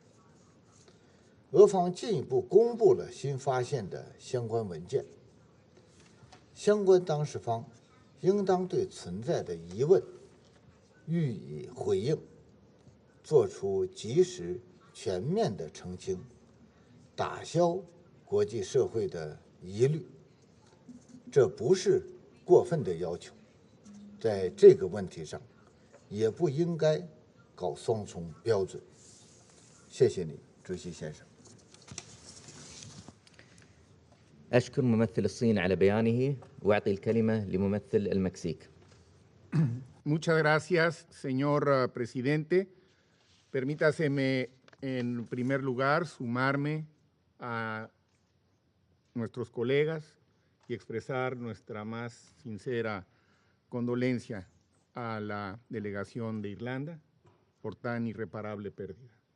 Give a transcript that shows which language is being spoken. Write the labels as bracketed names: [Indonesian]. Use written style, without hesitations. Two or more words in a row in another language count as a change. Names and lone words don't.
[Chinese] 俄方进一步公布了新发现的相关文件，相关当事方应当对存在的疑问予以回应，做出及时全面的澄清，打消国际社会的疑虑。这不是过分的要求，在这个问题上也不应该搞双重标准。谢谢你，主席先生。 [Arabic] أشكر ممثل الصين على بيانه وأعطي الكلمة لممثل المكسيك. [Spanish] Muchas gracias, señor presidente. Permítaseme, en primer lugar, sumarme a nuestros colegas y expresar nuestra más sincera condolencia a la delegación de Irlanda por tan irreparable pérdida.